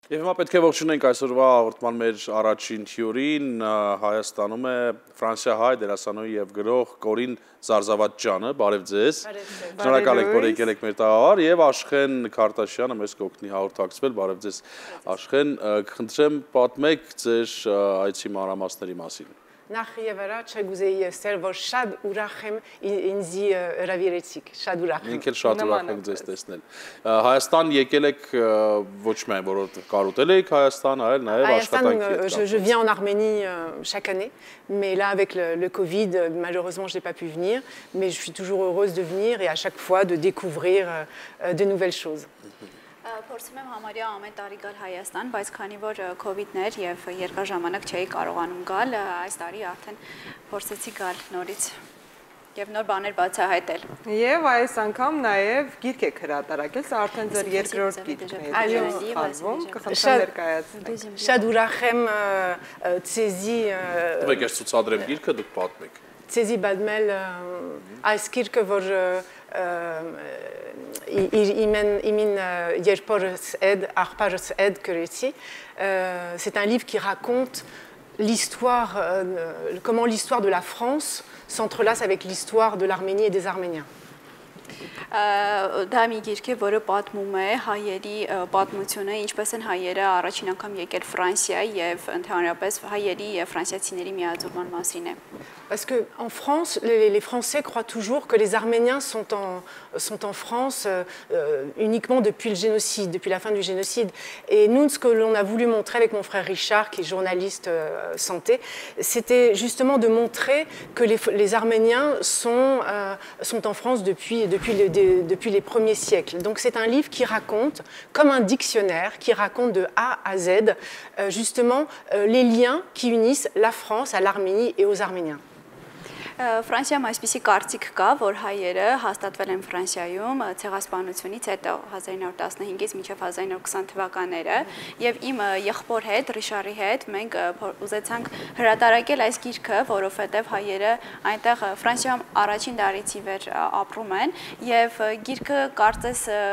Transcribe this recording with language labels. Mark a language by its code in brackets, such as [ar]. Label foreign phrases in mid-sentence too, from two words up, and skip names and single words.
[hy] Եվ հիմա պետք է ողջունենք այսօրվա հաղորդման մեր առաջին հյուրին, Հայաստանում է Ֆրանսիահայ դերասանուհի եւ գրող Կորին Զարզավաթյանը, բարև ձեզ։ Շնորհակալ ենք, որ եկել եք մեր տաղավար, եւ Աշխեն Քարտաշյանը մեզ կօգնի հաղորդակցվել, բարև ձեզ Աշխեն, կխնդրեմ պատմեք ձեր այցի մանրամասների մասին։ Նախ եւ առաջ գուզեի ասել, որ շատ ուրախ եմ ինձի հրավիրեցիք, շատ ուրախ եմ։ Ինքն էլ շատ ուրախ ենք ձեզ տեսնել։ Հայաստան եկել եք ոչ միայն որովհետեւ կարոտել եք Հայաստան, այլ նաեւ աշխատանքի։ [fr] Je viens en Arménie chaque année, mais là avec le Covid, malheureusement je n'ai pas pu venir, mais je suis toujours heureuse de venir et à chaque fois de découvrir de nouvelles choses. [hy] Փորձում եմ համարյա ամեն տարի գալ Հայաստան, բայց քանի որ COVID-ներ եւ երկար ժամանակ չէի կարողանում գալ, այս տարի արդեն փորձեցի գալ նորից եւ նոր բաներ բացահայտել։ Եվ այս անգամ նաեւ գիրք եք հրատարակել, սա արդեն ձեր երկրորդ գիրքն է։ Այո, կխնդրեմ ներկայացնեք։ Շատ ուրախ եմ ցեզի Դուք եք ցուցադրել գիրքը, դուք պատմեք։ Ցեզի բադմել այս գիրքը, որ [fr] c'est un livre qui raconte l'histoire, comment l'histoire de la France s'entrelace avec l'histoire de l'Arménie et des Arméniens. [hy] Դա մի գիրք է, որը պատմում է հայերի պատմությունը, ինչպես են հայերը առաջին անգամ եկել Ֆրանսիա եւ ընդհանրապես հայերի եւ ֆրանսիացիների միաձուլման մասին է։ [fr] Parce qu'en France, les Français croient toujours que les Arméniens sont en France uniquement depuis le génocide, depuis la fin du génocide. Et nous, ce que l'on a voulu montrer avec mon frère Richard, qui est journaliste santé, c'était justement de montrer que les Arméniens sont en France depuis les premiers siècles. Donc c'est un livre qui raconte, comme un dictionnaire, qui raconte de A à Z, justement les liens qui unissent la France à l'Arménie et aux Arméniens. [hy] Ֆրանսիայում այսպիսի կարծիք կա, որ հայերը հաստատվել են Ֆրանսիայում ցեղասպանությունից հետո 1915-ից մինչև 1920 թվականները եւ իմ եղբոր հետ, Ռիշարի հետ մենք ուզեցանք հրատարակել այս գիրքը, որովհետեւ հայերը այնտեղ Ֆրանսիայում առաջին դարից ի վեր ապրում են եւ գիրքը կարծես